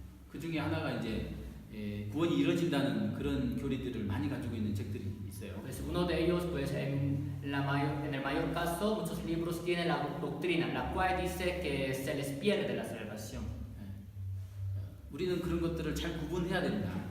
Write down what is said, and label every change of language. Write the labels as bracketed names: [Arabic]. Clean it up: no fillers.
[Korean] 그 중에 하나가 이제 구원이 이루어진다는 그런 교리들을 많이 가지고 있는 책들이 있어요. [Spanish] Pues uno de ellos, pues en el mayor caso, muchos libros tienen la doctrina, la cual dice que se les pierde la salvación. [Korean] 우리는 그런 것들을 잘 구분해야 됩니다.